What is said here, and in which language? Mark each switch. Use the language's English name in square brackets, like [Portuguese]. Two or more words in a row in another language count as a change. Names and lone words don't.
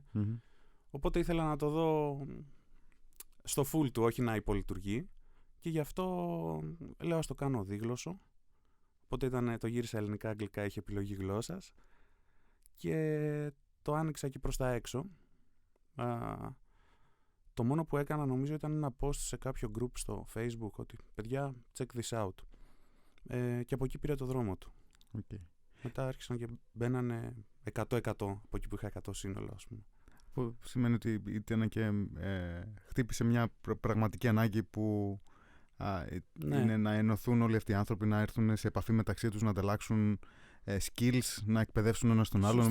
[Greek] Οπότε ήθελα να το δω στο full του, όχι να υπολειτουργεί, και γι' αυτό λέω ας το κάνω δίγλωσσο. Οπότε το γύρισα ελληνικά, αγγλικά, είχε επιλογή γλώσσας, και το άνοιξα και προς τα έξω. Το μόνο που έκανα νομίζω ήταν ένα post σε κάποιο group στο Facebook ότι παιδιά, [English] check this out. [Greek] Και από εκεί πήρε το δρόμο του. Okay. Μετά άρχισαν και μπαίνανε 100% από εκεί που είχα 100 σύνολο, ας πούμε. που σημαίνει ότι ήταν και χτύπησε μια πραγματική ανάγκη που είναι να ενωθούν όλοι αυτοί οι άνθρωποι, να έρθουν σε επαφή μεταξύ τους, να ανταλλάξουν skills, να εκπαιδεύσουν ένα τον άλλο.